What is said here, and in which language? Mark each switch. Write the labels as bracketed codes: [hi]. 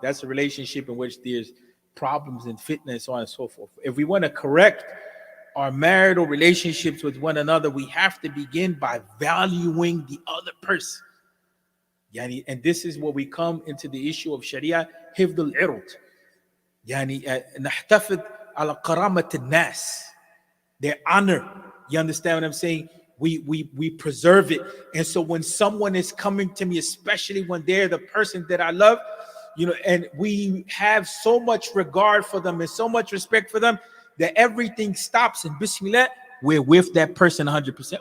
[en] That's a relationship in which there's problems and fitness, so on and so forth. If we want to correct our marital relationships with one another, we have to begin by valuing the other person. And this is where we come into the issue of Sharia, [ar] حفظ العرض. نحتفظ على كرامة الناس, [en] their honor. You understand what I'm saying? We preserve it. And so when someone is coming to me, especially when they're the person that I love, and we have so much regard for them and so much respect for them, that everything stops, and bismillah, we're with that person 100%.